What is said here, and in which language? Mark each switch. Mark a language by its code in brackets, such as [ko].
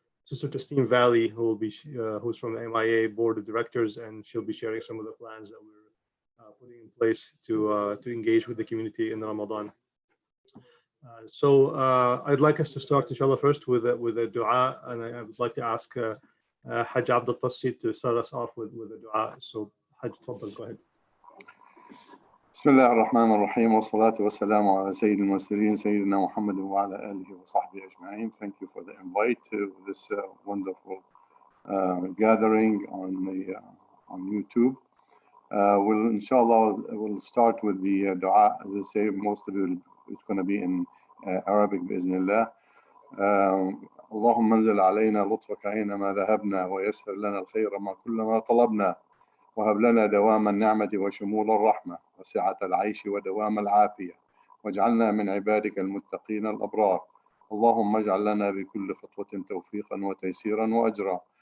[en] Sister Tasneem Valley, who's from the MIA Board of Directors, and she'll be sharing some of the plans that we're putting in place to engage with the community in Ramadan. So I'd like us to start, inshallah, first with a dua, and I would like to ask Hajj Abdul Tassi to start us off with a dua. So Hajj, tfaddal, go ahead. [ar] بسم الله الرحمن الرحيم والصلاة والسلام على سيد المرسلين سيدنا محمد وعلى آله وصحبه أجمعين. [en] Thank you for the invite to this wonderful gathering on YouTube. We'll start with the dua. As I say, most of it it's going to be in Arabic [ar] بإذن الله. اللهم انزل علينا لطفك أينما ذهبنا ويسر لنا الخير ما كلما طلبنا وهب لنا دوام النعمة وشمول الرحمة وسعة العيش ودوام العافية واجعلنا من عبادك المتقين الأبرار. اللهم اجعل لنا بكل خطوة توفيقا وتيسيرا وأجرا.